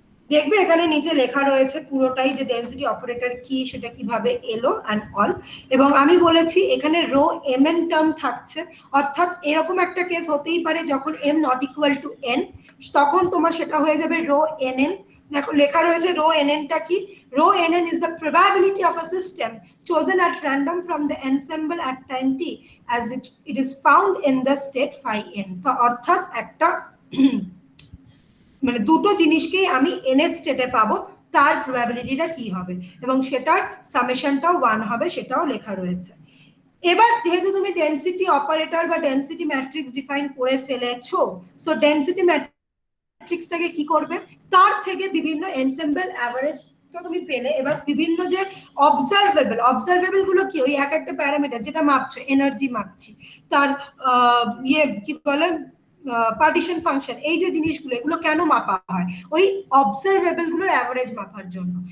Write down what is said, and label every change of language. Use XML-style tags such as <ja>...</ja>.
<bn>দেখবে এখানে নিচে লেখা রয়েছে পুরোটাই যে ডেনসিটি অপারেটর কি, সেটা কিভাবে এলো অ্যান্ড অল। এবং আমি বলেছি এখানে রো এম এন টার্ম থাকছে, অর্থাৎ এরকম একটা কেস হতেই পারে যখন am not equal to N, তখন তোমার সেটা হয়ে যাবে রো এন এন। দেখো লেখা রয়েছে রো এন এনটা কি,</bn> <en>Rho n n is the probability of a system chosen at random from the ensemble at time t as it is found in the state phi n।</en> <bn>তো অর্থাৎ একটা মানে দুটো জিনিসকেই আমি n এর স্টেটে পাবো, তার প্রবাবিলিটিটা কি হবে, এবং সেটার সামেশনটাও 1 হবে, সেটাও লেখা রয়েছে। এবার যেহেতু তুমি ডেনসিটি অপারেটর বা ডেনসিটি ম্যাট্রিক্স ডিফাইন করে ফেলেছো, সো ডেনসিটি ম্যাট্রিক্সটাকে কি করবে, তার থেকে বিভিন্ন এনসেম্বল অ্যাভারেজ তো তুমি পেলে, এবার বিভিন্ন যে অবজারভেবল গুলো কি, ওই এক একটা প্যারামিটার যেটা মাপছো, এনার্জি মাপছি, তার কি বলে পার্টিশন ফাংশন, এই যে জিনিসগুলো, এগুলো কেন মাপা হয়, ওই অবজারভেবল গুলোর অ্যাভারেজ মাপার জন্য।</bn>